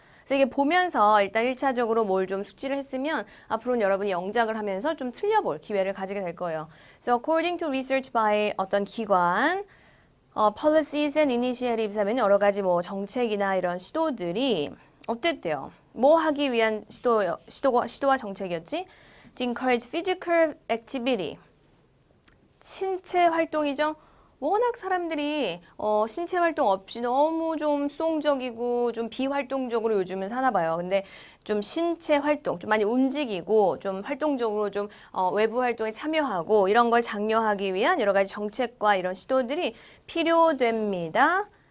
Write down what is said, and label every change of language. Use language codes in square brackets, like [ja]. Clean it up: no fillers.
[ko] 그래서 이게 보면서 일단 1차적으로 뭘 좀 숙지를 했으면 앞으로는 여러분이 영작을 하면서 좀 틀려볼 기회를 가지게 될 거예요. [en] So according to research by [ko] 어떤 기관, [en] policies and initiatives [ko] 하면 여러 가지 뭐 정책이나 이런 시도들이 어땠대요? 뭐 하기 위한 시도와 정책이었지? [en] To encourage physical activity. [ko] 신체 활동이죠. 워낙 사람들이 신체 활동 없이 너무 좀 수동적이고 좀 비활동적으로 요즘은 사나 봐요. 근데 좀 신체 활동, 좀 많이 움직이고 좀 활동적으로 좀 외부 활동에 참여하고 이런 걸 장려하기 위한 여러 가지 정책과 이런 시도들이 필요됩니다.